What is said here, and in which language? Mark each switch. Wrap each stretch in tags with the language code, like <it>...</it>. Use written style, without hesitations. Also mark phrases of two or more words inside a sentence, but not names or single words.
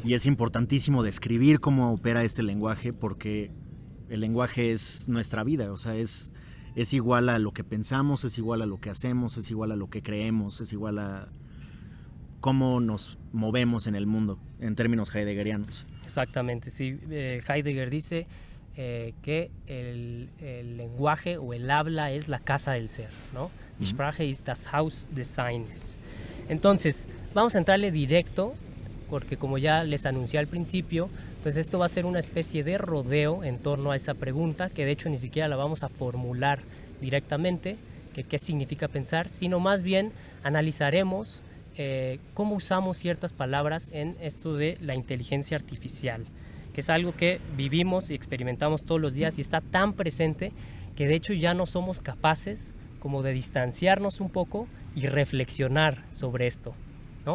<es>Y es importantísimo describir cómo opera este lenguaje porque el lenguaje es nuestra vida, o sea, es igual a lo que pensamos, es igual a lo que hacemos, es igual a lo que creemos, es igual a cómo nos movemos en el mundo, en términos heideggerianos. Exactamente, sí. Heidegger dice que el lenguaje o el habla es la casa del ser, ¿no?</es> <de>Die Sprache ist das Haus des Seins.</de> <es>Entonces, vamos a entrarle directo, porque como ya les anuncié al principio, pues esto va a ser una especie de rodeo en torno a esa pregunta, que de hecho ni siquiera la vamos a formular directamente, que qué significa pensar, sino más bien analizaremos cómo usamos ciertas palabras en esto de la inteligencia artificial, que es algo que vivimos y experimentamos todos los días y está tan presente que de hecho ya no somos capaces como de distanciarnos un poco y reflexionar sobre esto, ¿no?</es>